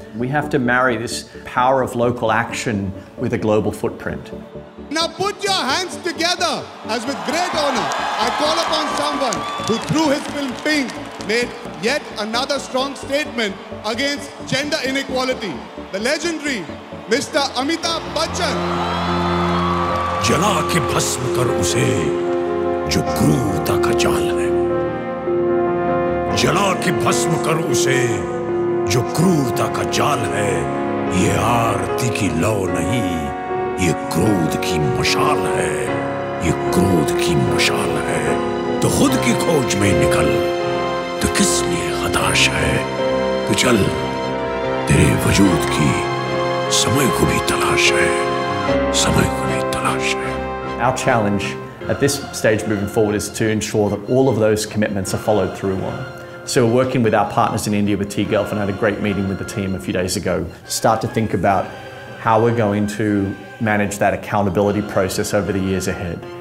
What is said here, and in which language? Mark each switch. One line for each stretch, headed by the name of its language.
English: We have to marry this power of local action with a global footprint. Now put your hands together as with great honor, I call upon someone who through his film Pink made yet another strong statement against gender inequality. The legendary Mr. Amitabh Bachchan.
Hindi: जला के भस्म कर उसे जो क्रूरता का जाल है, जला के भस्म कर उसे जो क्रूरता का जाल है। ये आरती की लौ नहीं, ये क्रोध की मशाल है, ये क्रोध की मशाल है। तो खुद की खोज में निकल, तो किस लिए हताश है? तो चल, तेरे वजूद की समय को भी तलाश है, समय को भी तलाश है।
English: Our challenge at this stage moving forward is to ensure that all of those commitments are followed through on. So we're working with our partners in India with Galvin. I had a great meeting with the team a few days ago. Start to think about how we're going to manage that accountability process over the years ahead.